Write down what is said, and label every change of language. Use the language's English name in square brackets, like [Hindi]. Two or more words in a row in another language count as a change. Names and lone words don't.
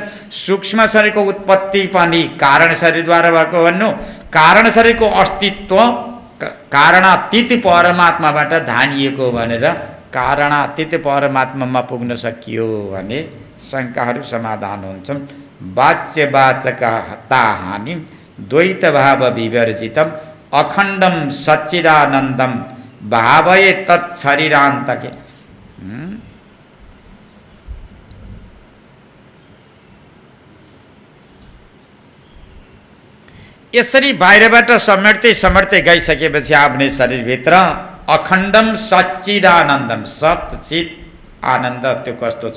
[Nepali] सूक्ष्म शरीरको उत्पत्ति पनि कारण शरीरद्वारा भएको भन्नु। कारण शरीरको अस्तित्व कारणातीत परमात्माबाट धानिएको भनेर कारणातीत परमात्मामा पुग्न सकियो भने शङ्काहरू समाधान हुन्छन्। [Sanskrit] वाच्यवाचकता हानि द्वैत भाव विवर्जितम अखण्डम सच्चिदानन्दम भावये तत्शरीरान्तके। [Nepali] यसरी बाहिरबाट समेट्दै समेट्दै गइसकेपछि आफ्नै शरीरभित्र [Sanskrit] अखण्डम सच्चिदानन्दम, [Nepali] सच्चित आनन्द त्यो कस्तो छ?